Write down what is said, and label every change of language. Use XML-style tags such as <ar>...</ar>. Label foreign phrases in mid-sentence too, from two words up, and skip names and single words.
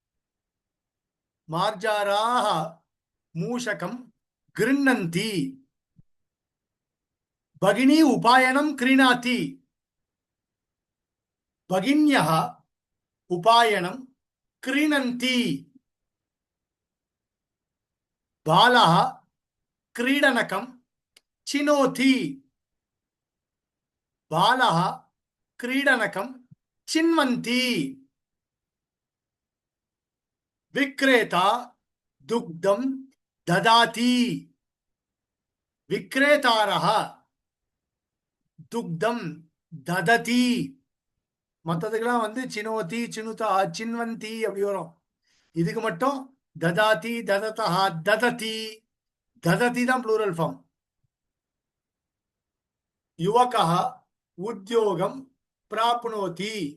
<sa>मार्जाराः मूषकं गृह्णन्ति. भगिनी उपायनं क्रीणाति. भगिन्यः उपायनं क्रीणन्ति. பாலः क्रीडनकं चिनोति. बालः क्रीडनकं चिन्वन्ति. विक्रेता दुग्धं ददाति. विक्रेतारः दुग्धं ददति.</sa> <ta>மற்றதுக்கெல்லாம் வந்து</ta> <sa>चिनोति चिनुतः चिन्वन्ति</sa> <ta>அப்படி வரும். இதுக்கு மட்டும்</ta> <sa>ददाति दत्तः ददति. தததி தான்</sa> <en>plural form.</en> <sa>युवकः उद्योगं प्राप्नोति.</sa>